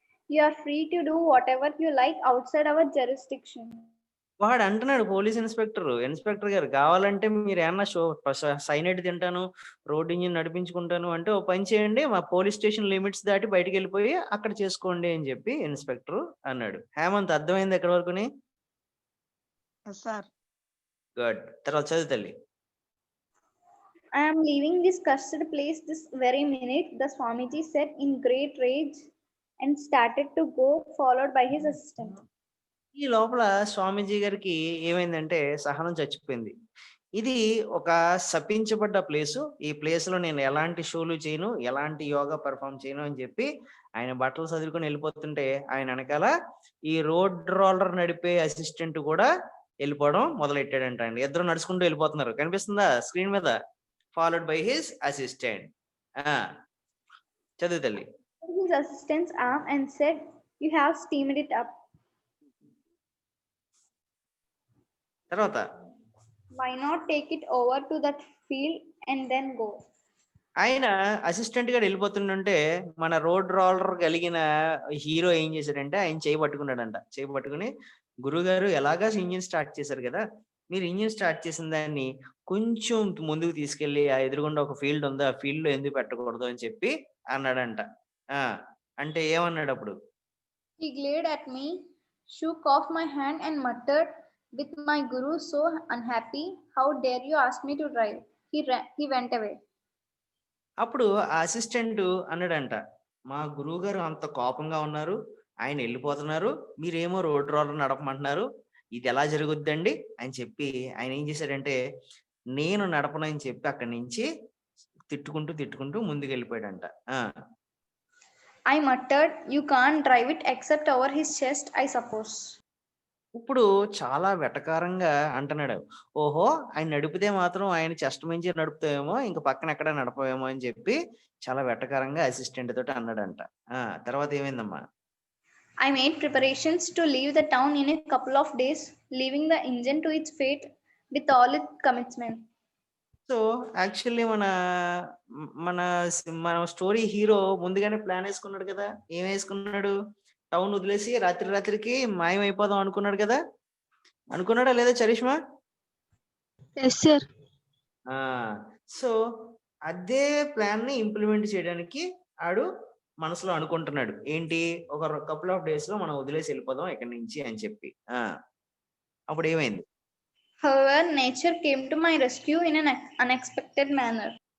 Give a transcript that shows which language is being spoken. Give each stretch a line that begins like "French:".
English: You are free to do whatever you like outside our jurisdiction.
Telugu: వాడు అంటున్నాడు police inspector గారు, కావాలంటే మీరు ఏమన్నా సైనైడ్ తింటాను, రోడ్ ఇంజిన్ నడిపించుకుంటాను అంటే ఓ పని చేయండి, మా పోలీస్ స్టేషన్ లిమిట్స్ దాటి బయటికి వెళ్ళిపోయి అక్కడ చేసుకోండి అని చెప్పి ఇన్స్పెక్టర్ అన్నాడు. హేమంత్ అర్థమైంది ఎక్కడి వరకుని?
English: Sir.
Telugu: గుడ్. తర్వాత చదువు తల్లి.
English: I am leaving this cursed place this very minute, the Swamiji said in great rage and started to go, followed by his assistant.
Telugu: ఈ లోపల స్వామీజీ గారికి ఏమైందంటే సహనం చచ్చిపోయింది. ఇది ఒక శపించబడ్డ ప్లేసు, ఈ ప్లేస్ లో నేను ఎలాంటి షోలు చేయను, ఎలాంటి యోగా పర్ఫామ్ చేయను అని చెప్పి ఆయన బట్టలు చదువుకొని వెళ్ళిపోతుంటే ఆయన వెనకాల ఈ రోడ్ రోలర్ నడిపే అసిస్టెంట్ కూడా వెళ్ళిపోవడం మొదలెట్టాడంట అండి. ఇద్దరు నడుచుకుంటూ వెళ్ళిపోతున్నారు, కనిపిస్తుందా స్క్రీన్ మీద?
English: Followed by his assistant.
Telugu: చదువు తల్లి.
English: His assistant's arm and said, "You have steamed it up.
Telugu: తర్వాత
English: Why not take it over to that field and then go?"
Telugu: ఆయన అసిస్టెంట్ గా వెళ్ళిపోతుంటే మన రోడ్ రోలర్ కలిగిన హీరో ఏం చేశాడంటే ఆయన చేయి పట్టుకున్నాడంట. చేయి పట్టుకుని, గురుగారు ఎలాగా ఇంజిన్ స్టార్ట్ చేశారు కదా, మీరు ఇంజిన్ స్టార్ట్ చేసిన దాన్ని కొంచెం ముందుకు తీసుకెళ్లి ఆ ఎదురుగుండా ఒక ఫీల్డ్ ఉందా, ఆ ఫీల్డ్ లో ఎందుకు పెట్టకూడదు అని చెప్పి అన్నాడంట. అంటే ఏమన్నాడు అప్పుడు?
English: He glared at me, shook off my hand and muttered, "With my guru so unhappy, how dare you ask me to drive?" He went away.
Telugu: అప్పుడు ఆ అసిస్టెంట్ అన్నాడంట, మా గురువు గారు అంత కోపంగా ఉన్నారు, ఆయన వెళ్ళిపోతున్నారు, మీరేమో రోడ్ రోలర్ నడపమంటున్నారు, ఇది ఎలా జరుగుద్దండి అని చెప్పి ఆయన ఏం చేశాడంటే నేను నడపనని చెప్పి అక్కడి నుంచి తిట్టుకుంటూ ముందుకు వెళ్ళిపోయాడంట.
English: I muttered, "You can't drive it except over his chest, I suppose."
Telugu: ఇప్పుడు చాలా వెటకారంగా అంటున్నాడు, ఓహో ఆయన నడిపితే మాత్రం ఆయన చెస్ట్ మించి నడుపుతావేమో, ఇంక పక్కన ఎక్కడ నడపవేమో అని చెప్పి చాలా వెటకారంగా అసిస్టెంట్ తోటి అన్నాడంట. తర్వాత ఏమైందమ్మా?
English: I made preparations to leave the town in a couple of days, leaving the engine to its fate with all its commitment.
Telugu: So actually మన స్టోరీ హీరో ముందుగానే ప్లాన్ వేసుకున్నాడు కదా. ఏం వేసుకున్నాడు? టౌన్ వదిలేసి రాత్రికి మాయమైపోదాం అనుకున్నాడు కదా. అనుకున్నాడా లేదా చరిష్మా?
English: Yes sir.
Telugu: సో అదే ప్లాన్ ని ఇంప్లిమెంట్ చేయడానికి ఆడు మనసులో అనుకుంటున్నాడు. ఏంటి? ఒక
English: couple of days
Telugu: లో మనం వదిలేసి వెళ్ళిపోదాం ఇక్కడి నుంచి అని చెప్పి. అప్పుడు ఏమైంది?
English: However, nature came to my rescue in an unexpected manner.